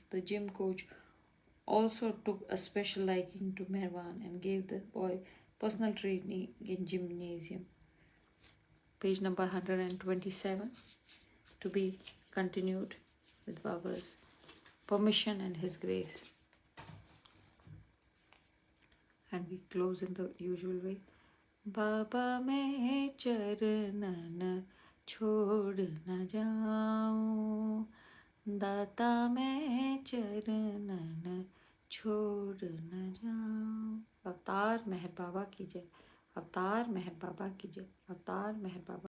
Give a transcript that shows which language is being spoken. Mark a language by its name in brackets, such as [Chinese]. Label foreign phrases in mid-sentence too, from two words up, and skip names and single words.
[English] The gym coach also took a special liking to Meherwan and gave the boy personal training in gymnasium. Page number 127 to be continued with Baba's permission and his grace. And we close in the usual way. [Hindi] बाबा मैं चरण छोड़ न जाऊं, दाता मैं चरणन छोड़ न जाऊं. अवतार मेहर बाबा की जय. अवतार मेहर बाबा की जय. अवतार मेहर बाबा